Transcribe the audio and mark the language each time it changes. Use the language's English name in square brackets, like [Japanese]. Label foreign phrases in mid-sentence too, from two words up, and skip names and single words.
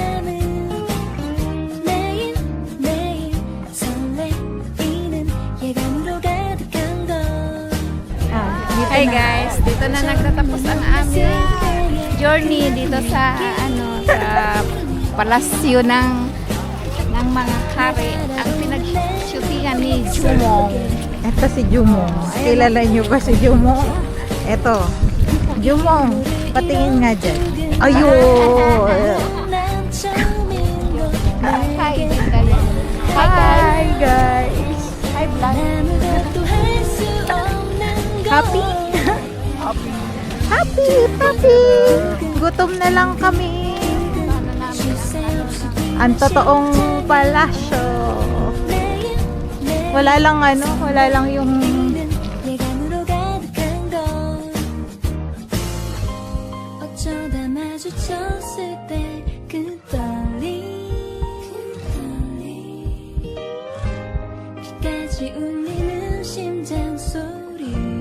[Korean] 맘은 매일매일 설레이는 예감으로 가득한 걸 [English] Hi guys, [Filipino] dito na nagtatapos ang aming journey dito sa sa palasyo ng mga hari. Ang pinag-shootingan ni Jumong. Ito si Jumong. Kilala niyo ba si Jumong? Ito. Jumong. Patingin nga dyan. Ayun. Hi din kayo. [English] Hi guys. Hi guys. Hi vlog. [Korean] 아무것도 할 수 없는 걸 [English] Happy? Happy, happy. [Filipino] Gutom na lang kami. Ang totoong palasyo. Wala lang yung [Korean] 예감으로 가득한 걸 어쩌다 마주쳤을 때 그 떨림 끝까지 울리는 심장 소리